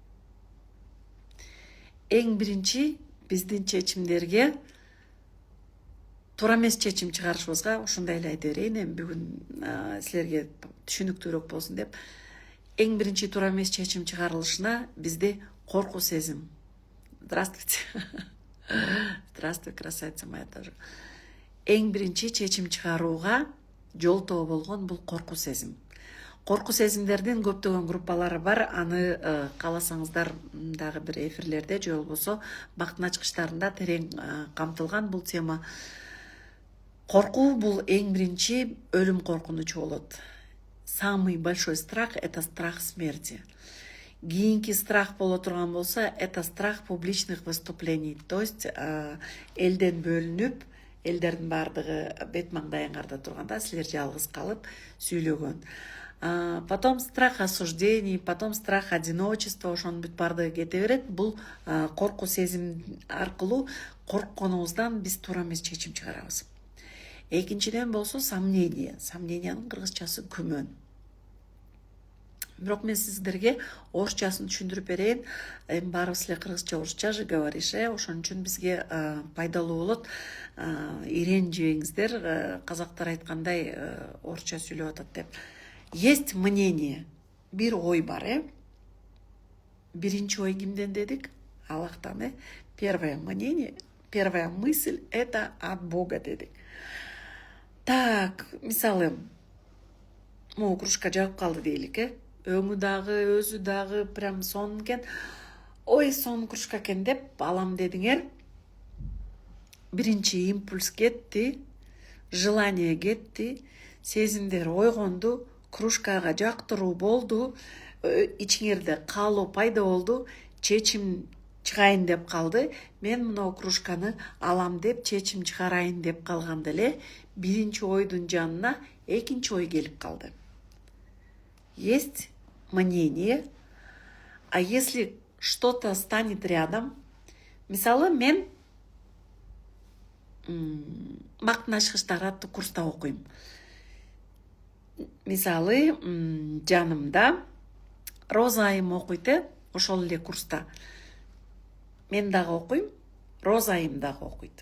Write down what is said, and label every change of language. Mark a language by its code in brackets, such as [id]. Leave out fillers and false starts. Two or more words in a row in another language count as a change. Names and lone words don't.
[ky] Эң биринчи биздин чечимдерге туура эмес чечим чыгарышыбызга ушундай эле айта берейин. Эми бүгүн силерге түшүнүктүүрөөк болсун деп. Эң биринчи туура эмес чечим чыгарылышына бизде коркуу сезим. [ru] Здравствуйте. Здравствуй, красавица моя тоже. [ky] Эң биринчи чечим чыгарууга жолтоо болгон бул коркуу сезим. Коркуу сезимдердин көптөгөн группалары бар. Аны кааласаңыздар дагы бир эфирлерде же болбосо бактын ачкычтарында терең камтылган бул тема. Коркуу бул эң биринчи өлүм коркунучу болот. [ru] Самый большой страх — это страх смерти. [ky] Кийинки страх боло турган болсо, [ru] это страх публичных выступлений. То есть [ky] элден бөлүнүп, элдердин баардыгы бет маңдайын карда турганда силер жалгыз калып сүйлөгөн. [ru] Потом страх осуждений, потом страх одиночества, [ky] ошонун бүт баардыгы кете берет. Бул коркуу сезим аркылуу коркконубуздан биз туура эмес чечим чыгарабыз. Экинчиден болсо сомнение. Сомнениянын кыргызчасы күмөн. Бирок мен сиздерге орусчасын түшүндүрүп берейин. Эми баарыбыз эле кыргызча, орусча же говоришь, ошон үчүн бизге пайдалуу болот. Иренжибеңиздер, казактар айткандай орусча сүйлөп атат деп. [ru] Есть мнение. [ky] Бир ой бар, Биринчи ой кимден дедик? Аллахтан, [ru] Первое мнение, первая мысль — это от Бога дедик. [ky] Так, мисалы, могу кружка жагып калды дейлик, Өңү дагы, өзү дагы прям сонун экен. Ой, сонун кружка экен деп алам дедиңер. Биринчи импульс кетти, желание кетти, сезимдер ойгонду, кружкага жактыруу болду, ичиңерде каалоо пайда болду, чечим чыгайын деп калды. Мен мына кружканы алам деп чечим чыгарайын деп калганда эле биринчи ойдун жанына экинчи ой келип калды. [ru] Есть мнение, а если что-то станет рядом, [ky] мисалы мен бактын ачкычтары аттуу курста окуйм. Мисалы, жанымда Роза айым окуйт, ошол эле курста. Мен дагы окуйм, Роза айым дагы окуйт.